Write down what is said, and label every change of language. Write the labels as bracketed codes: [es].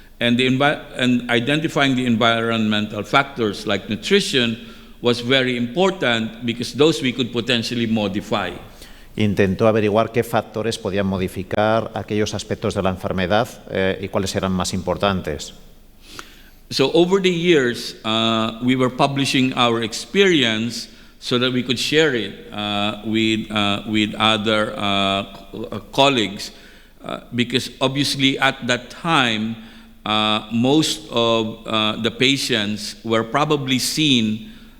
[en] And identifying the environmental factors like nutrition was very important because those we could potentially modify. [es] Intentó averiguar qué factores podían modificar aquellos aspectos de la enfermedad y cuáles eran más importantes. [en] So over the years, we were publishing our experience so that we could share it with other colleagues, because obviously at that time, most of the patients were probably seen.